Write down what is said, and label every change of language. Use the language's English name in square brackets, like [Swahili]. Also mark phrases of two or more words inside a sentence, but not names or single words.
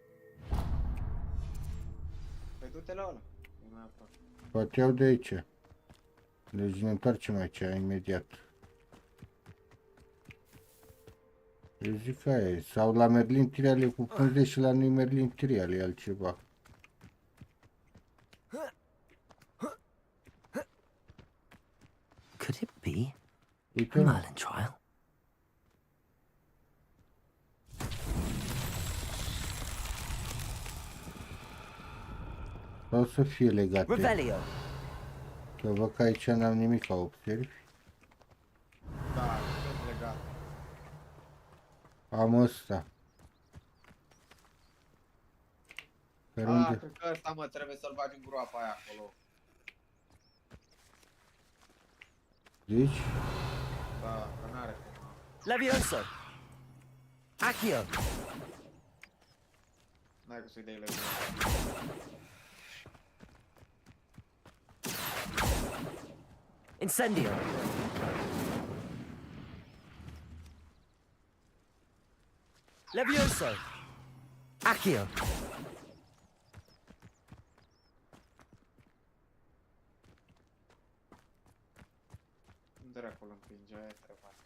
[Romanian] Păi du-te la ăla. E mai aproape. Poate iau de aici. Deci ne întoarcem aici imediat. Eu zic că aia e. Sau la Merlin Trial e cu frunze și la noi Merlin Trial e altceva. [English] Could it be [Romanian] Uite, [English] a Merlin trial? [Romanian] sau să fie legate. Revelio. Că văd că aici n-am nimic, observi. Da, sunt legat. Am ăsta. Pe unde? Cred că ăsta, mă, trebuie să-l bagi în groapa aia acolo. Zici? Da, că n-are cum. Levioso. Accio. N-ai cum să-i dai leu. Incendio. Levioso. Accio. Unde era acolo împinge, aia trebuie.